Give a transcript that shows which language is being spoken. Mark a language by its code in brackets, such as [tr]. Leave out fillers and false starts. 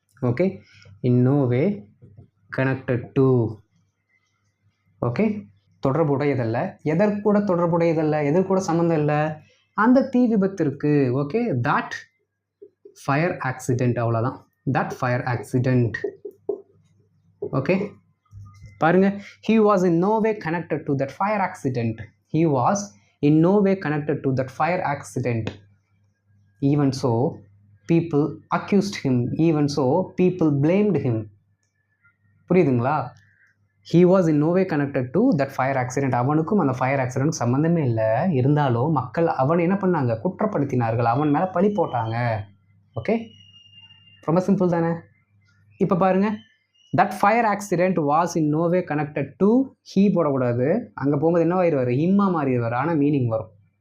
[en] Okay, in no way connected to. [ta] Okay, தொடர்புடையதல்ல, எதற்கூட தொடர்புடையதல்ல, எதற்கூட சம்மந்தம் இல்லை, அந்த தீ விபத்திற்கு. [en] okay, that fire accident, [ta] அவ்வளோதான், [en] That fire accident. Okay, [ta] பாருங்க, [en] he was in no way connected to that fire accident. He was in no way connected to that fire accident. Even so, people accused him, even so people blamed him. [ta] புரியுதுங்களா? [en] he was in no way connected to that fire accident. [ta] அவனுக்கும் அந்த fire accident சம்மந்தமே இல்லை. இருந்தாலும் மக்கள் அவனை என்ன பண்ணாங்க, குற்றப்படுத்தினார்கள், அவன் மேலே பழி போட்டாங்க. ஓகே, ரொம்ப சிம்பிள் தானே. இப்போ பாருங்க, [en] that fire accident was in no way connected to, [ta] he போடக்கூடாது, அங்கே போகும்போது என்ன ஆயிடுவார், ஹிம்மா மாறிடுவார், ஆனால் மீனிங் வரும்.